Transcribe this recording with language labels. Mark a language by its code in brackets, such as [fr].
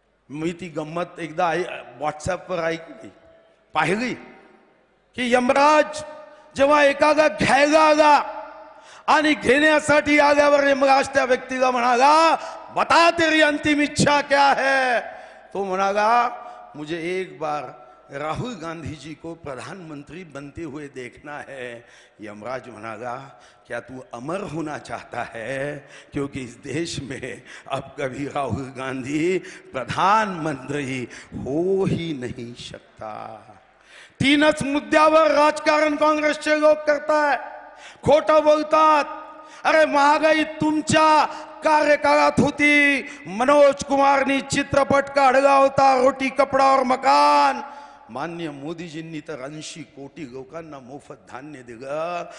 [mr] मी ती गंमत एकदा व्हॉट्सअपवर ऐकली, पाहिली की यमराज जेव्हा एकाला घ्यायला आला आणि घेण्यासाठी आल्यावर यमराज त्या व्यक्तीला म्हणाला, [hi] बता तेरी अंतिम इच्छा क्या है। [mr] तो म्हणाला, [hi] मुझे एक बार राहुल गांधी जी को प्रधानमंत्री बनते हुए देखना है। यमराज [mr] म्हणाला, [hi] क्या तू अमर होना चाहता है, क्योंकि इस देश में अब कभी राहुल गांधी प्रधानमंत्री हो ही नहीं सकता। [mr] तीनच मुद्द्यावर राजकारण काँग्रेसचे लोक करतायत, खोटं बोलतात। अरे महागाई तुमच्या कार्यकाळात होती, मनोज कुमारनी चित्रपट काढला होता, रोटी कपडा और मकान। माननीय मोदीजींनी तर 80 कोटी लोकांना मोफत धान्य दिलं।